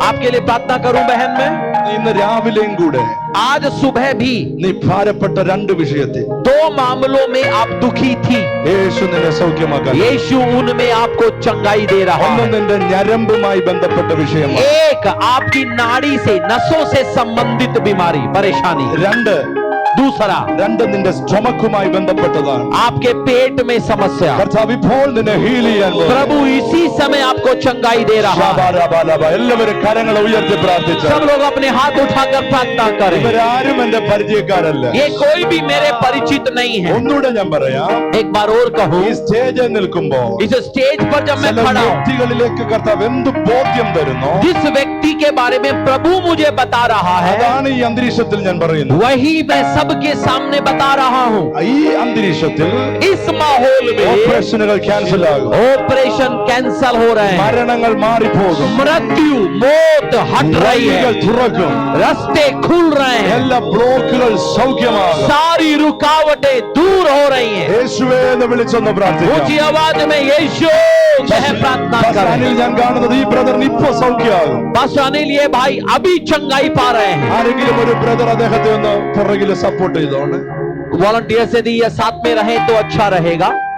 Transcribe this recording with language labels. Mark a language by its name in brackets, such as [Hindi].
[Hindi] आपके लिए प्रार्थना करूं बहन में. [Malayalam] ഇന്ന് രാവിലെയും കൂടെ [Hindi] आज सुबह भी [Malayalam] നീ ഭാരപ്പെട്ട രണ്ട് വിഷയത്തിൽ [Hindi] 2 मामलों में आप दुखी थी. [Malayalam] യേശു നിന്നെ സൗഖ്യമാക്കാൻ. [Hindi] यीशु उनमें आपको चंगाई दे रहा [Malayalam] ഒന്ന് [Hindi] है. [Malayalam] നിന്റെ ഞരമ്പുമായി ബന്ധപ്പെട്ട വിഷയമാണ്. [Hindi] एक आपकी नाड़ी से, नसों से संबंधित बीमारी, परेशानी. दूसरा [Malayalam] രണ്ട് നിന്റെ സ്റ്റൊമക്കുമായി ബന്ധപ്പെട്ടതാണ്. [Hindi] आपके पेट में समस्या. [Malayalam] കർത്താവ് ഇപ്പോൾ നിന്നെ ഹീൽ ചെയ്യാൻ പോകുന്നു. [Hindi] प्रभु इसी समय आपको चंगाई दे रहा है. ശബാരബാലബ. [Malayalam] എല്ലാവരും കരങ്ങൾ ഉയർത്തി പ്രാർത്ഥിച്ചു. [Hindi] सब लोग अपने हाथ उठाकर प्रार्थना करें. [Malayalam] ഇവരാരും എന്റെ പരിചയക്കാരല്ല. [Hindi] ये कोई भी मेरे परिचित नहीं है. [Malayalam] ഒന്നുകൂടെ ഞാൻ പറയാം. [Hindi] एक बार और कहूं, [Malayalam] ഈ സ്റ്റേജിൽ നിൽക്കുമ്പോ [Hindi] इस स्टेज पर जब मैं [Malayalam] ചില [Hindi] खड़ा हूं, [Malayalam] വ്യക്തികളിലേക്ക് കർത്താവ് എന്ത് ബോധ്യം തരുന്നോ [Hindi] जिस व्यक्ति के बारे में प्रभु मुझे बता रहा है, [Malayalam] അതാണ് ഈ അന്തരീക്ഷത്തിൽ ഞാൻ പറയുന്നത്. [Hindi] वही मैं सबके सामने बता रहा हूं. [Malayalam] ഈ അന്തരീക്ഷത്തിൽ [Hindi] इस माहौल में [Malayalam] ഓപ്പറേഷനുകൾ ക്യാൻസൽ ആകും. [Hindi] ऑपरेशन कैंसल हो रहे हैं. [Malayalam] മരണങ്ങൾ മാറിപ്പോകും. [Hindi] मृत्यु, मौत हट रही [Malayalam] വഴികൾ [Hindi] है. [Malayalam] തുറക്കും. [Hindi] रास्ते खुल रहे हैं. [Malayalam] എല്ലാ ബ്ലോക്കുകൾ സൗഖ്യമാകും. [Hindi] सारी रुकावटें दूर हो रही हैं. [Malayalam] യേശുവേ എന്ന് വിളിച്ചൊന്ന് പ്രാർത്ഥിക്കാം. [Hindi] ऊंची आवाज में यीशु कह प्रार्थना [Malayalam] പസാനിൽ [Hindi] करें. [Malayalam] ഞാൻ കാണുന്നത് ഈ ബ്രദറിന് ഇപ്പൊ സൗഖ്യമാകും. [Hindi] पास्टर अनिल, ये भाई अभी चंगाई पा रहे हैं. [Malayalam] ആരെങ്കിലും ഒരു ബ്രദർ അദ്ദേഹത്തെ ഒന്ന് പുറകിൽ സപ്പോർട്ട് ചെയ്തോണ്ട്. [Hindi] वॉलंटियर से यदि ये साथ में रहे तो अच्छा रहेगा.